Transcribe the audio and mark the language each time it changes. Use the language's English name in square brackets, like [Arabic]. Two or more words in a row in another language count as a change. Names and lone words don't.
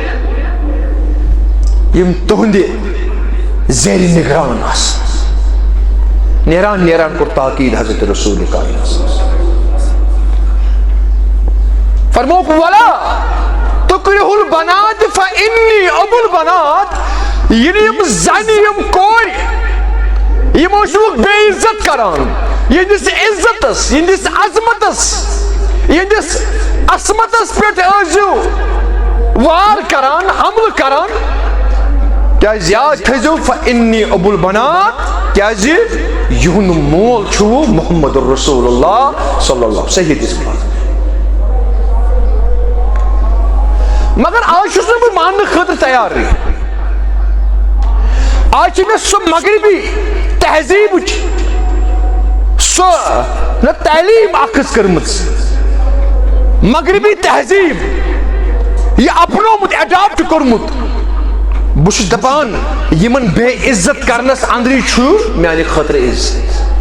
[Kashmiri] یم تہندِ زیر نگران آسان نیران کور تاکید حضرت رسول کائنات فرموک [Arabic] ولا تکرہ البنات فانی ابو البنات [Kashmiri] یم زنی یم کور یم اوسوک بے عزت کران یہندس عزتس یہندس عظمتس یہندس عصمتس پہ ٲسِو وار کران حمل کران کیاز یاد تھٲیزیو [Arabic] فانی ابو البنات [Kashmiri] کیاز یہند مول چھُ [Arabic] محمد رسول اللہ صلی اللہ [Kashmiri] صحیح حدیث مگر آج چھُس نہٕ بہٕ ماننہٕ خٲطرٕ تیار آج چھِ مےٚ سۄ مغربی تہذیٖبٕچ سۄ نہ تعلیٖم اکھ کٔرمٕژ مغربی تہذیٖب یہِ اپنومُت ایڈاپٹ کوٚرمُت بہٕ چھُس دپان یمن بے عزت کرنس اندری چھُ میانہِ خٲطرٕ عزت